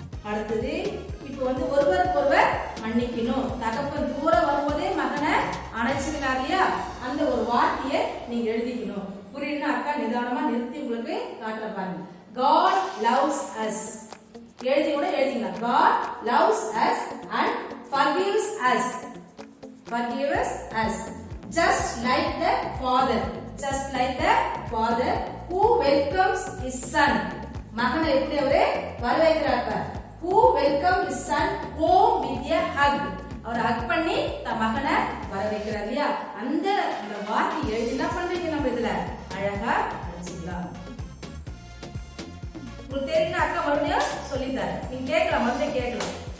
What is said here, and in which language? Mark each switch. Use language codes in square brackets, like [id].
[ta] அடுத்தது இப்போ வந்து ஒருவருக்கொருவர் மன்னிக்கணும். தகப்பன் தூரம் வரும்போதே மகனை அணைச்சிக்கிறார் இல்லையா, அந்த ஒரு வார்த்தையை நீங்க எழுதிக்கணும். புரியுதுன்னா அக்கா நிதானமா நிறுத்தி உங்களுக்கு காட்டுற பாருங்க. [en] God loves us. [ta] எழுதி கூட எழுதிக்கலாம். [en] God loves us and forgives us. Forgives us. Just like the father. Just like the father who welcomes his son. [ta] மகனை எப்படி அவரு வரவேற்கிறார்? [en] Who welcomes his son home with a hug. [ta] அவர் ஹக் பண்ணி தன் மகனை வரவேற்கிறார் இல்லையா, அந்த வார்த்தை எழுதி என்ன பண்றீங்க நம்ம இதுல அழகா அடிச்சுக்கலாம். உங்களுக்கு தெரியுங்க அக்கா மறுபடியும் சொல்லித்தாரு, நீங்க கேட்கலாம், மறுபடியும் கேட்கலாம்.